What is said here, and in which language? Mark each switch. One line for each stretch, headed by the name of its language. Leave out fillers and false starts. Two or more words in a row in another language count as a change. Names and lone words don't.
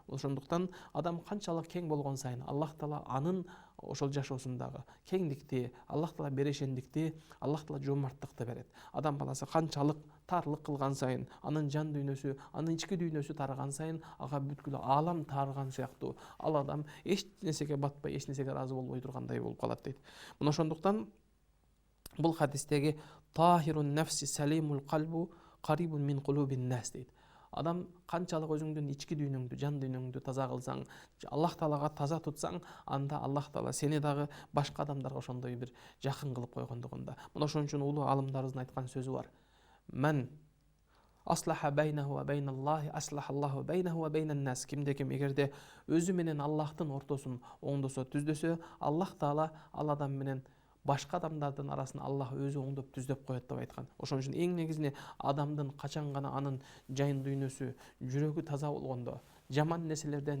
Kyrgyz: Ошондуктан адам канчалык кең болгон сайын Аллах Таала анын ошол жашоосундагы кеңдикти, Аллах Таала берешендикти, Аллах Таала жомарттыкты берет. Адам баласы канчалык тарлык кылган сайын, анын жан дүйнөсү, анын ички дүйнөсү тараган сайын, ага бүткүл аалам тарган сыяктуу, ал адам эч нерсеге батпай, эч нерсеге ыраазы болбой тургандай болуп калат дейт. Мына ошондуктан бул хадистеги
Arabic: طاهر النفس سليم القلب قريب من قلوب الناس
Kyrgyz: дейт. Адам канчалык өзүңдүн ички дүйнөңдү, жан дүйнөңдү таза кылсаң, Аллах Таалага таза тутсаң, анда Аллах Таала сени дагы башка адамдарга ошондой бир жакын кылып койгондугунда. Мына ошон үчүн улуу алымдарыбыздын айткан сөзү бар.
Arabic: من أصلح بينه وبين الله أصلح الله بينه وبين الناس.
Kyrgyz: Кимде ким эгерде өзү менен Аллахтын ортосун оңдосо, түздөсө, Аллах Таала ал адам менен башка адамдардын арасын Аллах өзү оңдоп түздөп коет деп айткан. Ошон үчүн эң негизинде адамдын качан гана анын жан дүйнөсү, жүрөгү таза болгондо, жаман нерселерден,